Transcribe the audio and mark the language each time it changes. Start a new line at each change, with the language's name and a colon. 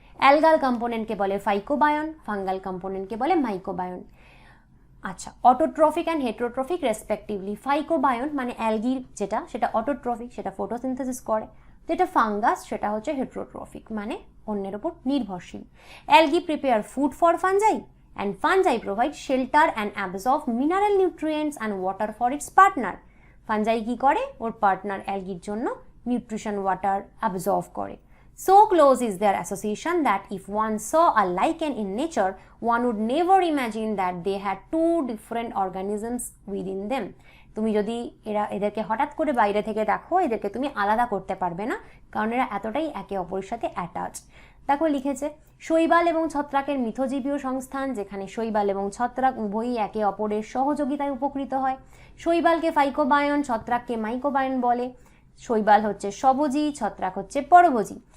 Bangla: Algal কম্পোনেন্টকে বলে ফাইকোবায়ন, fungal কম্পোনেন্টকে বলে মাইকোবায়ন। আচ্ছা,
English: Autotrophic and heterotrophic respectively.
Bangla: ফাইকোবায়ন মানে অ্যালগির যেটা, সেটা অটোট্রফিক, সেটা ফটোসিনথেসিস করে। যেটা ফাঙ্গাস সেটা হচ্ছে হেটারোট্রফিক, মানে অন্যের ওপর নির্ভরশীল।
English: Algae prepare food for fungi and fungi provide shelter and absorb mineral nutrients and water for its partner.
Bangla: Fungi কি করে, ওর পার্টনার অ্যালগির জন্য নিউট্রিশন ওয়াটার অ্যাবজর্ব করে।
English: So close is their association that if one saw a lichen in nature, one would never imagine that they had two different organisms within them.
Bangla: তুমি যদি এদেরকে হঠাৎ করে বাইরে থেকে দেখো, এদেরকে তুমি আলাদা করতে পারবে না, কারণ এরা এতটাই একে অপরের সাথে অ্যাটাচ। দেখো লিখেছে শৈবাল এবং ছত্রাকের মিথজীবীয় সংস্থান, যেখানে শৈবাল এবং ছত্রাক উভয়ই একে অপরের সহযোগিতায় উপকৃত হয়। শৈবালকে ফাইকোবায়ন, ছত্রাককে মাইকোবায়ন বলে। শৈবাল হচ্ছে স্বভোজী, ছত্রাক হচ্ছে পরভোজী।